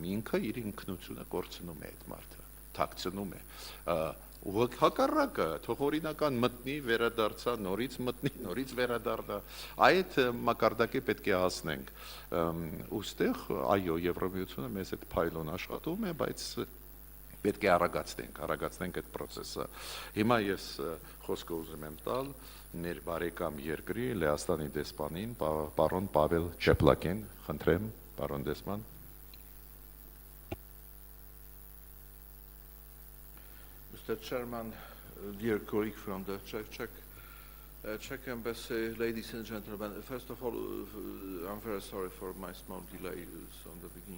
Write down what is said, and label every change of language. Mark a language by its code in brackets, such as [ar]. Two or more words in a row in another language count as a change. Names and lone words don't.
[hy] ինքը իր ինքնությունը կորցնում է այդ մարդը, թաքցնում է, հակառակը, թող օրինական մտնի, վերադարձա, նորից մտնի, նորից վերադառնա, այդ մակարդակի պետք է հասնենք, ուստեղ, այո, Եվրոմիությունը մեզ այդ փայլուն աշխատում է, բայց պետք է արագացնենք այդ պրոցեսը, հիմա ես խոսքը ուզում եմ տալ մեր բարեկամ երկրի Լեհաստանի դեսպանին, պարոն Պավել Չեպլակին, խնդրեմ, պարոն դեսպան. [en] Mr. Chairman, dear colleague from the Czech Embassy, ladies and gentlemen, first of all, I'm very sorry for my small delay on the beginning.